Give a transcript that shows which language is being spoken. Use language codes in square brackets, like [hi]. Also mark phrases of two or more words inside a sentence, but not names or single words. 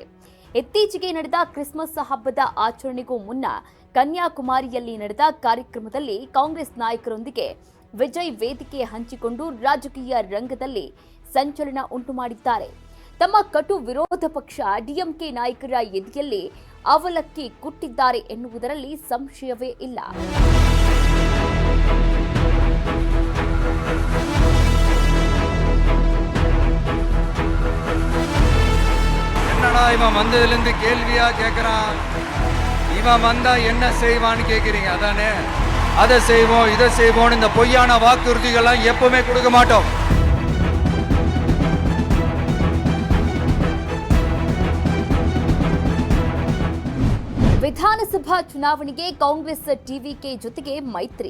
[kn] ಇತ್ತೀಚೆಗೆ ನಡೆದ ಕ್ರಿಸ್ಮಸ್ ಹಬ್ಬದ ಆಚರಣೆಗೂ ಮುನ್ನ ಕನ್ಯಾಕುಮಾರಿಯಲ್ಲಿ ನಡೆದ ಕಾರ್ಯಕ್ರಮದಲ್ಲಿ ಕಾಂಗ್ರೆಸ್ ನಾಯಕರೊಂದಿಗೆ ವಿಜಯ್ ವೇದಿಕೆ ಹಂಚಿಕೊಂಡು ರಾಜಕೀಯ ರಂಗದಲ್ಲಿ ಸಂಚಲನ ಉಂಟುಮಾಡಿದ್ದಾರೆ. ತಮ್ಮ ಕಟು ವಿರೋಧ ಪಕ್ಷ ಡಿಎಂಕೆ ನಾಯಕರ ಎದೆಯಲ್ಲಿ ಅವಲಕ್ಕಿ ಕುಟ್ಟಿದ್ದಾರೆ ಎನ್ನುವುದರಲ್ಲಿ ಸಂಶಯವೇ ಇಲ್ಲ. [ta] என்னடா இவன் வந்ததுலேருந்து கேள்வியா கேட்குறான். இவன் வந்தா என்ன செய்வான்னு கேட்குறீங்க அதானே? அதை செய்வோம் இதை செய்வோம்னு இந்த பொய்யான வாக்குறுதிகள்லாம் எப்பவுமே கொடுக்க மாட்டோம். [kn] ವಿಧಾನಸಭಾ ಚುನಾವಣೆಗೆ ಕಾಂಗ್ರೆಸ್ ಟಿವಿಕೆ ಜೊತೆಗೆ ಮೈತ್ರಿ.